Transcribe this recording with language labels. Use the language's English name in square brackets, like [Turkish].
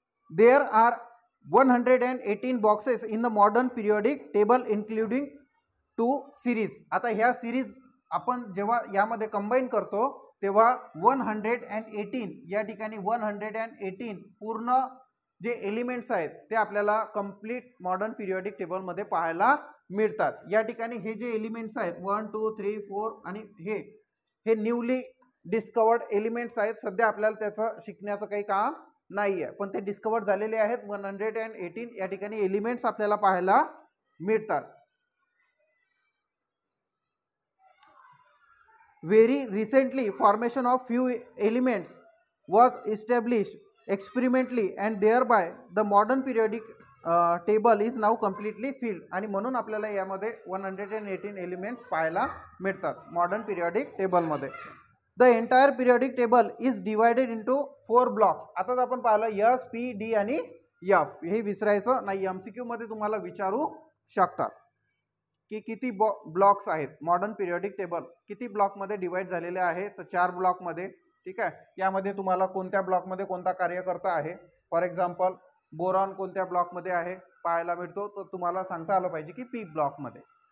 [English] There are 118 boxes in the modern periodic table including 2 series. [Marathi] आता ह्या series आपण जेव्हा यामध्ये कंबाईन करतो तेव्हा 118 या ठिकाणी 118 पूर्ण जे एलिमेंट्स आहेत ते आपल्याला कंप्लीट मॉडर्न पिरियोडिक टेबलमध्ये पाहायला मिळतात. या ठिकाणी हे जे एलिमेंट्स आहेत 1, 2, 3, 4 आणि हे न्यूली डिस्कवर्ड एलिमेंट्स आहेत. सध्या आपल्याला त्याचं शिकण्याचं काही काम नाही आहे, पण ते डिस्कवर्ड झालेले आहेत. 118 या ठिकाणी एलिमेंट्स आपल्याला पाहायला मिळतात. [English] Very recently formation of few elements was established experimentally and thereby the modern periodic table is now completely filled. [Marathi] आणि म्हणून आपल्याला यामध्ये 118 एलिमेंट्स पाहायला मिळतात मॉडर्न पिरियोडिक टेबलमध्ये. [English] The entire periodic table is divided into 4 blocks. [Marathi] आताच आपण पाहिलं S, P, D आणि F. हे विसरायचं नाही, MCQ मध्ये तुम्हाला विचारू शकतात की किती ब्लॉक्स आहेत. मॉडर्न पिरियोडिक टेबल किती ब्लॉकमध्ये डिवाइड झालेले आहे, तर 4 ब्लॉकमध्ये. ठीक आहे. यामध्ये तुम्हाला कोणत्या ब्लॉकमध्ये कोणता कार्यकर्ता आहे, फॉर एक्झाम्पल बोरॉन कोणत्या ब्लॉकमध्ये आहे पाहायला मिळतो, तर तुम्हाला सांगता आलं पाहिजे की पी ब्लॉकमध्ये.